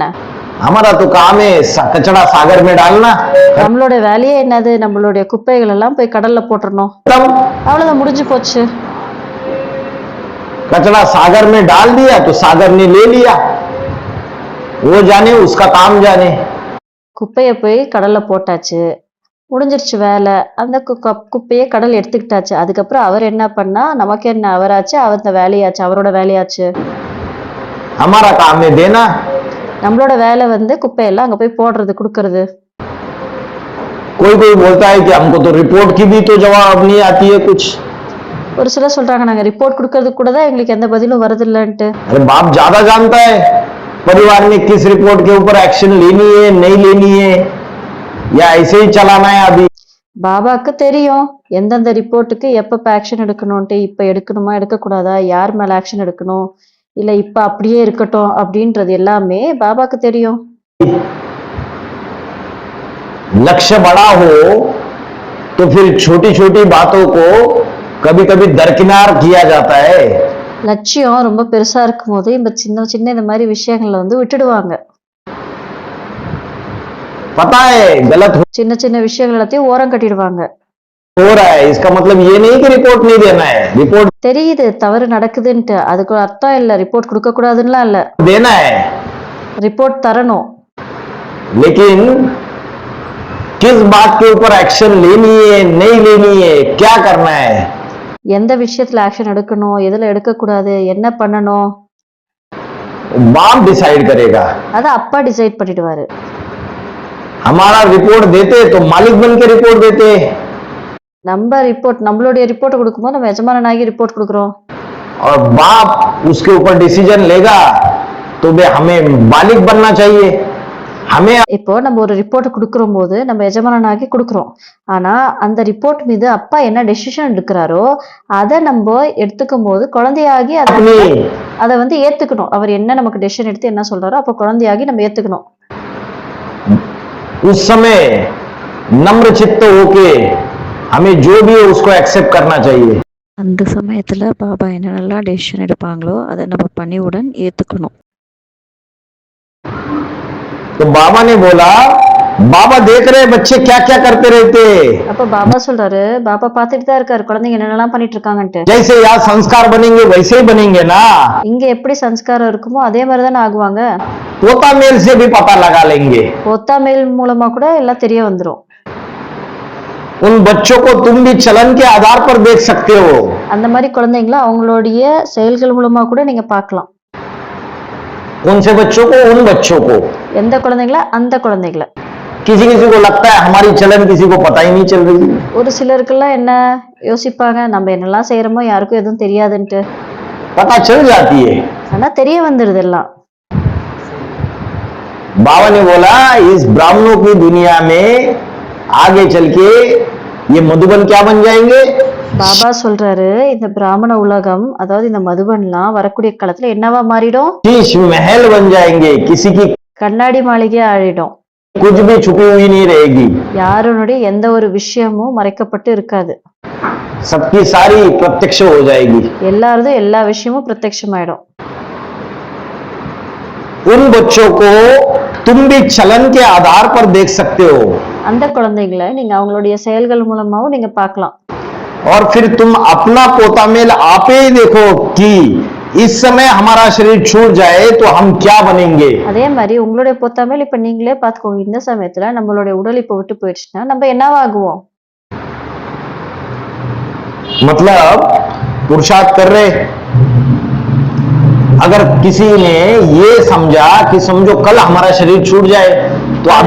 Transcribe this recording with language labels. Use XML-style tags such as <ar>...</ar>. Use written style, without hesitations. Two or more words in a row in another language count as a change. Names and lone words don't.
<hi>हमारा तो काम है कचरा सागर में डालना।</hi> <ta>நம்மளோட வேலையே என்னது, நம்மளுடைய குப்பைகள் எல்லாம் போய் கடல்ல போட்டுறணும், அவ்வளவுதான் முடிஞ்சு போச்சு.</ta> <hi>कचरा सागर में डाल दिया तो सागर ने ले लिया, वो जाने उसका काम जाने।</hi> <ta>குப்பையை போய் கடல்ல போட்டாச்சு, முடிஞ்சிருச்சு வேலை. அந்த குப்பையை கடல் எடுத்துக்கிட்டாச்சு, அதுக்கப்புறம் அவர் என்ன பண்ணா நமக்கு என்ன, அவராச்சு அந்த வேலையாச்சு, அவரோட வேலையாச்சு.</ta> <hi>हमारा काम है देना।</hi> <ta>நம்மளோட வேலை வந்து குப்பையெல்லாம் அங்க போய் போடுறது, கொடுக்கறது.</ta> <hi>कोई कोई बोलता है कि हमको तो रिपोर्ट की भी तो जवाब नहीं आती है कुछ।</hi> <ta>ஒரு சிலர் சொல்றாங்க நாங்க ரிப்போர்ட் கொடுக்கறதுக்கு கூட தான் எங்களுக்கு எந்த பதிலும் வரதில்லைன்ட்டு.</ta> <hi>अरे बाप ज्यादा जानता है परिवार में किस रिपोर्ट के ऊपर एक्शन लेनी है नहीं लेनी है, या ऐसे ही चलाना है अभी।</hi> <ta>பாபாக்கு தெரியும் எந்தெந்த ரிப்போர்ட்டுக்கு எப்பப்ப ஆக்ஷன் எடுக்கணும்ட்டு, இப்ப எடுக்கணுமா எடுக்கக்கூடாதா, யார் மேல ஆக்ஷன் எடுக்கணும், இல்ல இப்ப அப்படியே இருக்கட்டும் அப்படின்றது எல்லாமே பாபாக்கு தெரியும்.</ta> <hi>लक्ष्य बड़ा हो तो फिर छोटी छोटी बातों को कभी कभी दरकिनार किया जाता है।</hi> <ta>லட்சியம் ரொம்ப பெருசா இருக்கும் போது இந்த சின்ன சின்ன இந்த மாதிரி விஷயங்கள்ல வந்து விட்டுடுவாங்க.</ta> <hi>पता है गलत</hi> <ta>சின்ன சின்ன விஷயங்கள் எல்லாத்தையும் ஓரம் கட்டிடுவாங்க.</ta> <hi>हो रहा है, इसका मतलब ये नहीं कि रिपोर्ट नहीं देना है, रिपोर्ट</hi> <ta>தெரியுது தவறு நடக்குதுன்ட்டு, அதுக்கு ஒரு அர்த்தம் இல்ல ரிப்போர்ட் கொடுக்க கூடாதுன்னுலாம் இல்ல,</ta> <hi>देना है,</hi> <ta>ரிப்போர்ட் தரணும்.</ta> <hi>लेकिन किस बात के ऊपर एक्शन लेनी है नहीं लेनी है, क्या करना है,</hi> <ta>எந்த விஷயத்துல ஆக்ஷன் எடுக்கணும், எதுல எடுக்க கூடாது, என்ன பண்ணணும்,</ta> <hi>बाप डिसाइड करेगा।</hi> <ta>அத அப்பா டிசைட் பண்ணிடுவாரு.</ta> <hi>हमारा रिपोर्ट देते तो मालिक बन के रिपोर्ट देते,</hi> <ta>நம்ம ரிப்போர்ட் நம்மளுடைய ரிப்போர்ட் கொடுக்கும்போது நம்ம எஜமானனாகி ரிப்போர்ட் கொடுக்குறோம்.</ta> <hi>और बाप उसके ऊपर डिसीजन लेगा तो बे हमें मालिक बनना चाहिए। हमें</hi> <ta>இப்போ நம்ம ஒரு ரிப்போர்ட் கொடுக்குறோம் போது நம்ம எஜமானனாகி கொடுக்குறோம். ஆனா அந்த ரிப்போர்ட் மீது அப்பா என்ன டெசிஷன் எடுக்கிறாரோ அதை நம்ம எடுத்துக்கும் போது குழந்தையாகி</ta> <hi>अपनी</hi> <ta>அதை வந்து ஏத்துக்கணும். அவர் என்ன நமக்கு டெசிஷன் எடுத்து என்ன சொல்றாரோ அப்ப குழந்தையாகி நம்ம ஏத்துக்கணும்.</ta> <hi>उस समय नम्र चित्त होके हमें जो भी है उसको एक्सेप्ट करना चाहिए।</hi> <ta>அந்த சமயத்துல பாபா என்னென்னலாம் டெசிஷன் எடுப்பாங்களோ அதை நம்ம பணிவுடன் ஏத்துக்கணும்.</ta> <hi>तो बाबा ने बोला, बाबा देख रहे बच्चे क्या क्या करते रहते,</hi> <ta>அப்ப பாபா சொல்றாரு, பாபா பார்த்துட்டு தான் இருக்காரு குழந்தைங்க என்னென்னலாம் பண்ணிட்டு இருக்காங்கன்ட்டு.</ta> <hi>जैसे यहाँ संस्कार बनेंगे वैसे ही बनेंगे ना,</hi> <ta>இங்க எப்படி சம்ஸ்காரம் இருக்குமோ அதே மாதிரி தானே ஆகுவாங்க.</ta> <hi>पोता मेल से भी पता लगा लेंगे।</hi> <ta>ஒத்தா மேல் மூலமா கூட எல்லாம் தெரிய வந்துரும்.</ta> <hi>उन बच्चों को तुम भी चलन के आधार पर देख सकते हो।</hi> <ta>அந்த மாதிரி குழந்தைங்களை அவங்களுடைய செயல்கள் மூலமா கூட நீங்க பார்க்கலாம்.</ta> <hi>कौन से बच्चों को? उन बच्चों को।</hi> <ta>எந்த குழந்தைகளை? அந்த குழந்தைகளை.</ta> <hi>किसी किसी को लगता है हमारी चलन किसी को पता ही नहीं चल रही,</hi> <ta>ஒரு சிலருக்கெல்லாம் என்ன யோசிப்பாங்க, நம்ம என்னெல்லாம் செய்யறோமோ யாருக்கும் எதுவும் தெரியாதுன்ட்டு.</ta> <hi>पता चल जाती है।</hi> <ta>ஆனா தெரிய வந்துருது எல்லாம்.</ta> <hi>बाबा ने बोला इस ब्राह्मणों की दुनिया में आगे चल के ये मधुबन क्या बन जाएंगे?</hi> <ta>பாபா சொல்றாரு இந்த பிராமண உலகம், அதாவது இந்த மதுபன்லாம் வரக்கூடிய காலத்துல என்னவா மாறிடும்?</ta> <hi>शीश महल बन जाएंगे, किसी की</hi> <ta>கண்ணாடி மாளிகை ஆழிடும்.</ta> <hi>कुछ भी छुपी हुई नहीं रहेगी,</hi> <ta>யாருடைய எந்த ஒரு விஷயமும் மறைக்கப்பட்டு இருக்காது,</ta> <hi>सबकी सारी प्रत्यक्ष हो जाएगी।</hi> <ta>எல்லாரதும் எல்லா விஷயமும் பிரத்யட்சமாயிடும்.</ta> <hi>उन बच्चों को तुम भी चलन के आधार पर देख सकते हो,</hi> <ta>அந்த குழந்தைகளை நீங்க அவங்களுடைய செயல்கள் மூலமாவும் நீங்க பார்க்கலாம்.</ta> <hi>और फिर तुम अपना पोता मेल आपे ही देखो कि इस समय हमारा शरीर छूट जाए तो हम क्या बनेंगे।</hi> <ta>அதே மாதிரி உங்களுடைய பொத்தாமல் இப்ப நீங்களே பாத்துக்கோங்க, இந்த சமயத்துல நம்மளுடைய உடல் இப்ப விட்டு போயிடுச்சுன்னா நம்ம என்னவாகுவோம்?</ta> <hi>मतलब पुरुषार्थ कर रहे, अगर किसी ने ये समझा कि समझो कल हमारा शरीर छूट जाए तो अभी</hi>